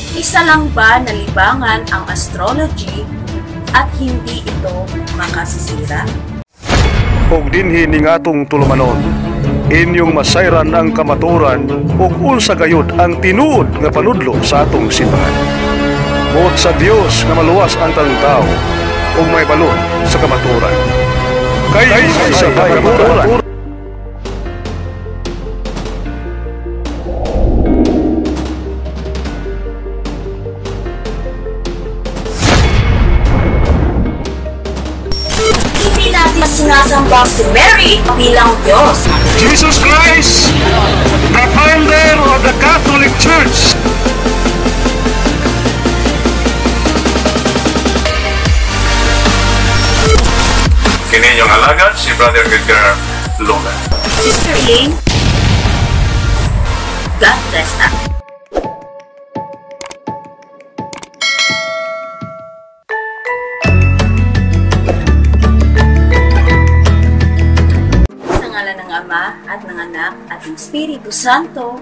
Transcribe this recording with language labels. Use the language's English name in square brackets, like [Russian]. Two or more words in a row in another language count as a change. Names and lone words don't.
[Filipino] Isa lang ba na libangan ang astrology at hindi ito makasisira? [Cebuano] Ug dinhi ning atong tulumanon, inyong masayran ang kamaturan ug unsa gayud ang tinuod nga panudlo sa atong simbahan. Buot sa Dios nga maluwas ang tanang tao ug may balon sa kamaturan. Kay sa kamaturan. [Filipino] Sinasamba si Mary bilang Diyos. [English] Jesus Christ, the founder of the Catholic Church. [Cebuano] Kini inyong alagad si Brother Edgar Luna. Sister Elaine, [English] God bless us. [Filipino] Ama at ng Anak at ng Espiritu Santo.